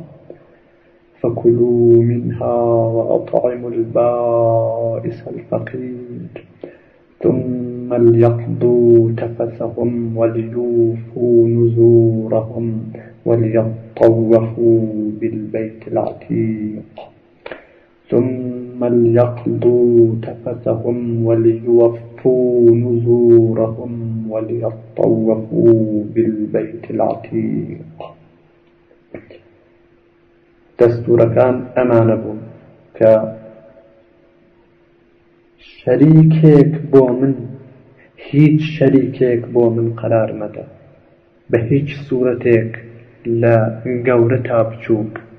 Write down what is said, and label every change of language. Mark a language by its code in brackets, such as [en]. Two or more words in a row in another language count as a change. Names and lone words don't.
[ar] فكلوا منها وأطعموا البائس الفقير ثم ليقضوا تفثهم وليوفوا نذورهم وليطوفوا بالبيت العتيق ثم يوما ليقضوا تفثهم وليوفوا نذورهم وليطوفوا بالبيت العتيق. [ckb] دەستوورەکان ئەمانە بوون کە شەریکێک بۆ من، هیچ شەریکێک بۆ من قەرار مەدە بە هیچ سوورەتێک لە گەورە تا بچووک.